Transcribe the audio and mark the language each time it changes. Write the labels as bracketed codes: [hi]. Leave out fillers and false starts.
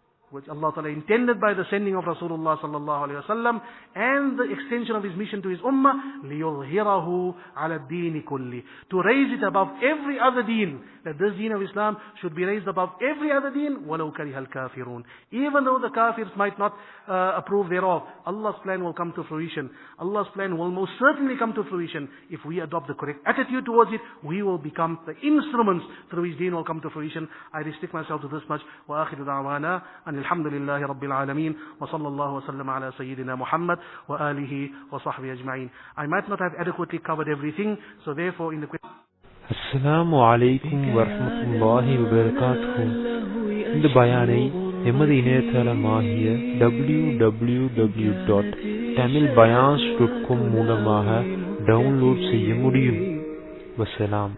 [en] Which Allah Ta'ala intended by the sending of Rasulullah sallallahu alayhi wa sallam and the extension of his mission to his ummah, [ar] لِيُظْهِرَهُ عَلَى الدِّينِ كُلِّ, [en] to raise it above every other deen, that this deen of Islam should be raised above every other deen, [ar] وَلَوْ كَرِهَ الْكَافِرُونَ. [en] Even though the kafirs might not approve thereof, Allah's plan will come to fruition. Allah's plan will most certainly come to fruition. If we adopt the correct attitude towards it, we will become the instruments through which deen will come to fruition. I restrict myself to this much. [ar] وَآخِرُ دَعْوَانَا أَنِ الحمد لله رب العالمين وصلى الله وسلم على سيدنا محمد وآله وصحبه أجمعين. [en] I might not have adequately covered everything, so therefore in the question. [ar] Assalamu alaikum wa rahmatullahi wa barakatuh. [ta] இந்த பயானை எமது இணையதளமாகிய www.tamilbayans.com மூலமாக download செய்ய முடியும். வசலாம்.